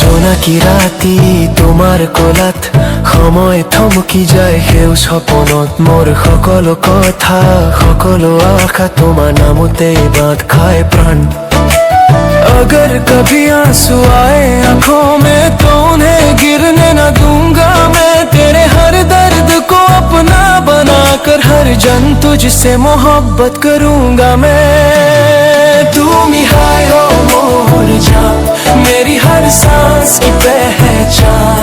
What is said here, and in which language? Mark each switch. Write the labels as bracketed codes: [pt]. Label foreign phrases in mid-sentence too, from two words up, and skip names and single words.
[as] জোনাকি ৰাতি তোমাৰ কোলাত সময় থমকি যায় সেউ সপনত মোৰ সকলো কথা সকলো আশা তোমাৰ নামতেই বাঁধ খায় প্ৰাণ [hi] अगर कभी आंसू आए आंखों में तो उन्हें गिरने न दूंगा मैं तेरे हर दर्द को अपना बनाकर हर जन तुझसे मोहब्बत करूंगा मैं तुम ही हाय हो मोर जान मेरी हर सांस की पहचान